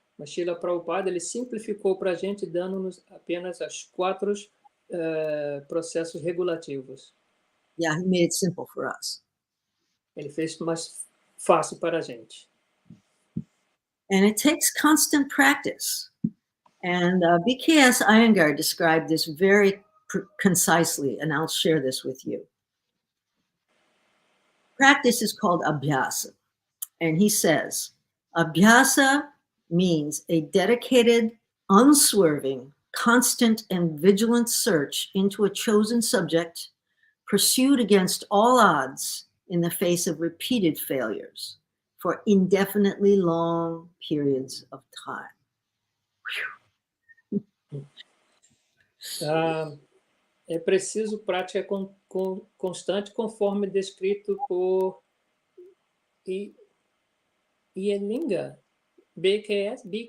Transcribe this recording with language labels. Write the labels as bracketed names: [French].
[Portuguese] Mas Srila Prabhupada, ele simplificou para a gente, dando-nos apenas as 4 processos regulativos. [English] Yeah, he made it simple for us. [Portuguese] Ele fez mais fácil para a gente. [English] And it takes constant practice. And BKS Iyengar described this very concisely, and I'll share this with you. Practice is called abhyasa. And he says, abhyasa means a dedicated, unswerving, constant, and vigilant search into a chosen subject, pursued against all odds in the face of repeated failures for indefinitely long periods of time. [Portuguese] É preciso prática constante, conforme descrito por Iyengar, BKS?